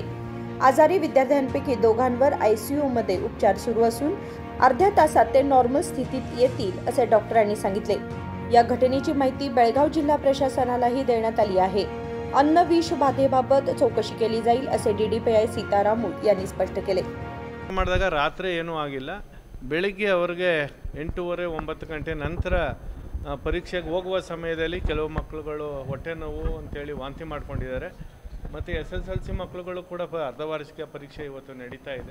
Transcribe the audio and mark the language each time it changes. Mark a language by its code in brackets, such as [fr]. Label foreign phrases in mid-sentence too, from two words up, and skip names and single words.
[mr] आजारी विद्यार्थ्यांपैकी दोघांवर ICU मध्ये उपचार सुरू असून अर्ध्या तासात ते नॉर्मल स्थितीत येतील असे डॉक्टरांनी सांगितले। या घटनेची माहिती बेळगाव जिल्हा प्रशासनालाही देण्यात आली आहे। अन्न विष बाधेबाबत चौकशी केली जाईल असे DDPI सीताराम यांनी स्पष्ट केले। [kn] ಮಾಡಿದಾಗ ರಾತ್ರಿ ಏನೂ ಆಗಿಲ್ಲ, ಬೆಳಿಗ್ಗೆ ಅವರಿಗೆ 8:30-9 ಗಂಟೆ ನಂತರ ಪರೀಕ್ಷೆಗೆ ಹೋಗುವ ಸಮಯದಲ್ಲಿ ಕೆಲವು ಮಕ್ಕಳುಗಳು ಹೊಟ್ಟೆ ನೋವು ಅಂತೇಳಿ ವಾಂತಿ ಮಾಡ್ಕೊಂಡಿದ್ದಾರೆ। ಮತ್ತು SSLC ಮಕ್ಕಳುಗಳು ಕೂಡ ಅರ್ಧ ವಾರ್ಷಿಕ ಪರೀಕ್ಷೆ ಇವತ್ತು ನಡೀತಾ ಇದೆ।